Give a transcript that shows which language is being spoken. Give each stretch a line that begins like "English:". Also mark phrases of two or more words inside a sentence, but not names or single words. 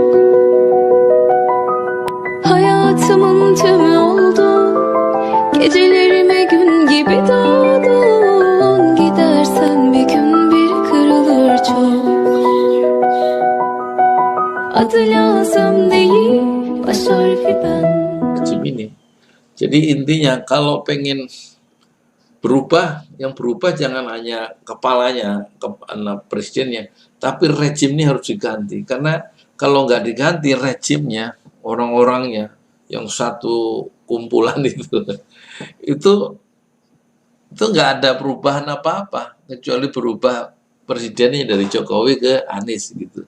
Turkish: Hayatımın tümü oldu. Gecelerime gün gibi doğdun. Gidersen bir gün bir kırılır çok. Adı lazım değil, baş harfi ben.
Indonesian: Ini. Jadi intinya kalau pengen berubah, yang berubah jangan hanya kepalanya, presidennya, tapi rejim ini harus diganti. Karena kalau nggak diganti rejimnya, orang-orangnya yang satu kumpulan itu nggak ada perubahan apa-apa, kecuali berubah presidennya dari Jokowi ke Anies gitu.